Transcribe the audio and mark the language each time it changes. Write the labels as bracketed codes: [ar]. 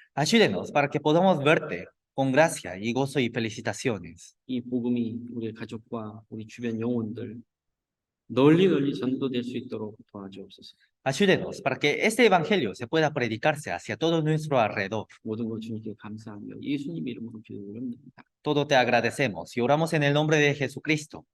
[es] Ayúdenos para que podamos verte con gracia y gozo y felicitaciones. [ko] 이 복음이 우리 가족과 우리 주변 영혼들 널리 전도될 수 있도록 도와주옵소서. [es] Ayúdenos para que este evangelio se pueda predicarse hacia todo nuestro alrededor. [ko] 모든 것 주님께 감사하며 예수님 이름으로 기도드립니다. [es] Todo te agradecemos y oramos en el nombre de Jesucristo.